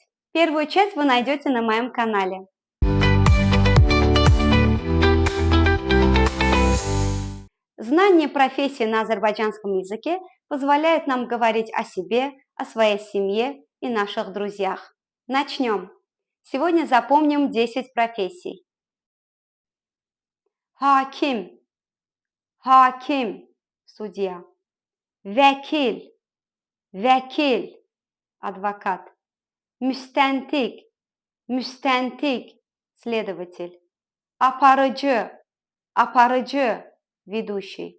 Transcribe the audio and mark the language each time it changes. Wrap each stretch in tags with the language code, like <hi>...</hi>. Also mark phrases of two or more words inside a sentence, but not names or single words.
<ru>Первую часть вы найдете на моем канале. Знание профессии на азербайджанском языке позволяет нам говорить о себе, о своей семье и наших друзьях. Начнем. Сегодня запомним 10 профессий.</ru> <az>Hakim, hakim, судья. Vəkil, vəkil, advokat. Müstəntiq, müstəntiq, следователь. Aparıcı, aparıcı, ведущий.</az>